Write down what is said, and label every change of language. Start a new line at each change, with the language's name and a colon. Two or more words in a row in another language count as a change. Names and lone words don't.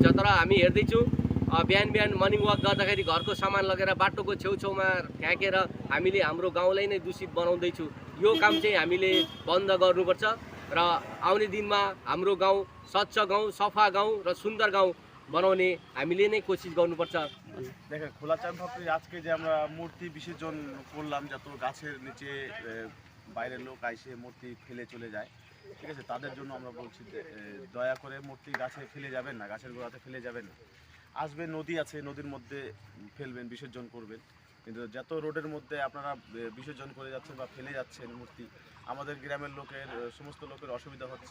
Nepali: तर हामी हेर्दैछौँ बिहान बिहान
English: morning walk
Nepali: गर्दाखेरि घरको सामान लगेर बाटोको छेउछाउमा फ्याँकेर हामीले हाम्रो गाउँलाई नै दूषित बनाउँदैछौँ। यो काम चाहिँ हामीले बन्द गर्नुपर्छ र आउने दिनमा हाम्रो गाउँ स्वच्छ गाउँ सफा गाउँ र सुन्दर गाउँ बनाउने हामीले नै कोसिस गर्नुपर्छ।
Bangla: দেখেন খোলাচান ফাপ্রি আজকে যে আমরা মূর্তি বিসর্জন করলাম যত গাছের নিচে বাইরের লোক আইসে মূর্তি ফেলে চলে যায় ঠিক আছে তাদের জন্য আমরা বলছি দয়া করে মূর্তি গাছে ফেলে যাবেন না গাছের গোড়াতে ফেলে যাবেন না। আসবে নদী আছে নদীর মধ্যে ফেলবেন বিসর্জন করবেন কিন্তু যত রোডের মধ্যে আপনারা বিসর্জন করে যাচ্ছেন বা ফেলে যাচ্ছেন মূর্তি আমাদের গ্রামের লোকের সমস্ত লোকের অসুবিধা হচ্ছে।